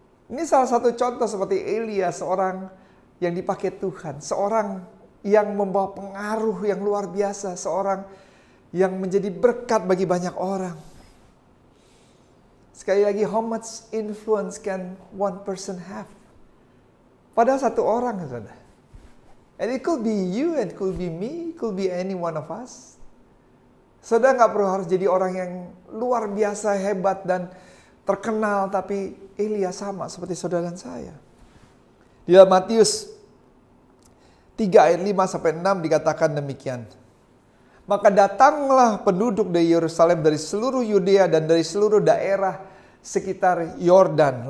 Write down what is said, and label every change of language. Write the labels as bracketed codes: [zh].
[id] Ini salah satu contoh seperti Elia, seorang yang dipakai Tuhan, seorang yang membawa pengaruh yang luar biasa, seorang yang menjadi berkat bagi banyak orang. Sekali lagi, [en] how much influence can one person have? [id] Padahal satu orang, saudara. [en] And it could be you, and it could be me, it could be any one of us. [id] Saudara nggak perlu harus jadi orang yang luar biasa, hebat, dan terkenal, tapi Elia sama seperti saudara dan saya. Di dalam Matius 3 ayat 5-6 dikatakan demikian. Maka datanglah penduduk dari Yerusalem, dari seluruh Yudea dan dari seluruh daerah sekitar Yordan.